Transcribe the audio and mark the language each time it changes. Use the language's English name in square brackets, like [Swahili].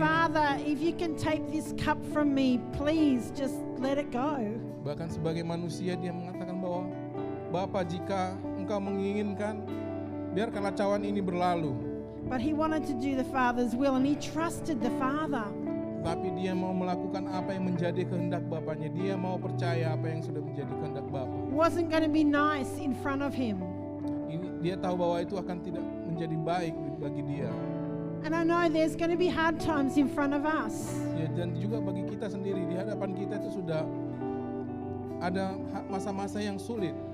[English] Father, if you can take this cup from me, please just let it go. [Indonesian] Bahkan sebagai manusia dia mengatakan bahwa Bapa, jika engkau menginginkan, biarkanlah cawan ini berlalu. [English] But he wanted to do the Father's will, and he trusted the Father. [Indonesian] Tapi dia mau melakukan apa yang menjadi kehendak Bapanya. Dia mau percaya apa yang sudah menjadi kehendak Bapa. [English] Wasn't going to be nice in front of him. [Indonesian] Dia tahu bahwa itu akan tidak menjadi baik bagi dia. [English] And I know there's going to be hard times in front of us. [Indonesian] Ya, dan juga bagi kita sendiri, di hadapan kita itu sudah ada masa-masa yang sulit.